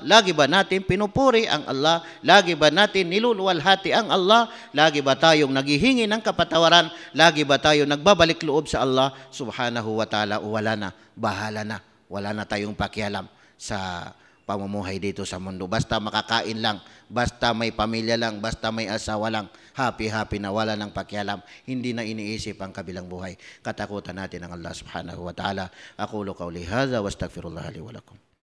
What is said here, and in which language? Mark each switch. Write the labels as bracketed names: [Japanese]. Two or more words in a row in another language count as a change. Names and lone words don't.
[Filipino] Lagi ba natin pinupuri ang Allah? Lagi ba natin niluluwalhati ang Allah? Lagi ba tayong naghihingi ng kapatawaran? Lagi ba tayong nagbabalik loob sa Allah [Arabic] سبحانه وتعالى? [Filipino] Wala na, bahala na. Wala na tayong pakialam sa pamumuhay dito sa mundo. Basta makakain lang, basta may pamilya lang, basta may asawa lang, happy-happy na, wala ng pakialam. Hindi na iniisip ang kabilang buhay. Katakutan natin ang Allah [Arabic] سبحانه وتعالى. أقول قولي هذا وأستغفر الله لي ولكم.